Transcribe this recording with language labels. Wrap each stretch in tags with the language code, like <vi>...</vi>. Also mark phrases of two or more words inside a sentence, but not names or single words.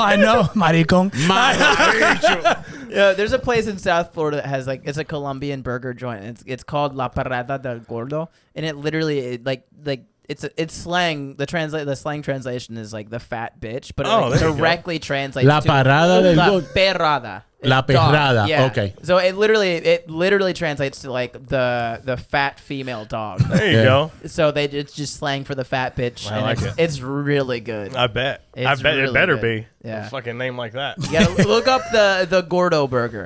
<en>all I know, maricón. Yeah, there's a place in South Florida that has like it's a Colombian burger joint. It's called La Parada del Gordo, and it literally it's slang. The slang translation is like the fat bitch, but it Oh, like there you go. directly translates La to parada del La gordo. Perrada. La It's dog. perrada, Yeah. okay. So it literally translates to like the fat female dog. There you Yeah. go. So it's just slang for the fat bitch. I and like it's, it. it's really good. I bet. I It's bet it really better good. be. Yeah. A fucking name like that. You gotta look up the Gordo burger.</en>